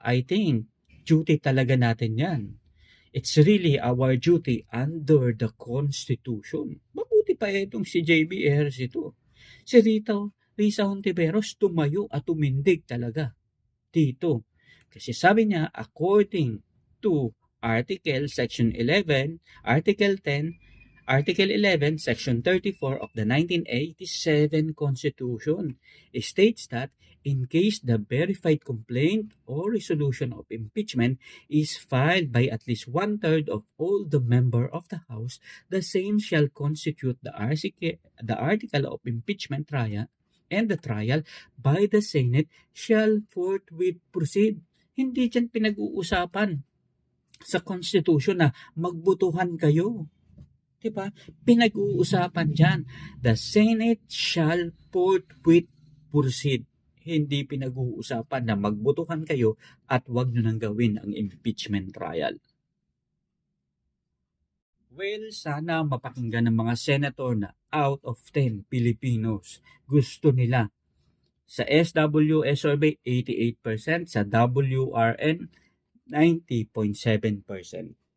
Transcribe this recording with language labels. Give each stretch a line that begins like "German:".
English: I think duty
Filipino: talaga natin yan.
English: It's really our duty under the Constitution.
Filipino: Mabuti pa itong si JBR ito. Si Risa Hontiveros tumayo at tumindig talaga dito. Kasi sabi niya,
English: according to Section 11, Article 10, Article 11, Section 34 of the 1987 Constitution states that in case the verified complaint or resolution of impeachment is filed by at least one-third of all the member of the House, the same shall constitute the article of impeachment trial, and the trial by the Senate shall forthwith proceed.
Filipino: Hindi dyan pinag-uusapan sa Constitution na magbutuhan kayo. Diba? Pinag-uusapan dyan.
English: The Senate shall forthwith proceed.
Filipino: Hindi pinag-uusapan na magbutuhan kayo at wag nyo nang gawin ang impeachment trial. Well, sana mapakinggan ng mga senator na out of 10 Filipinos gusto nila. Sa SWS survey, 88%. Sa WRN, 90.7%.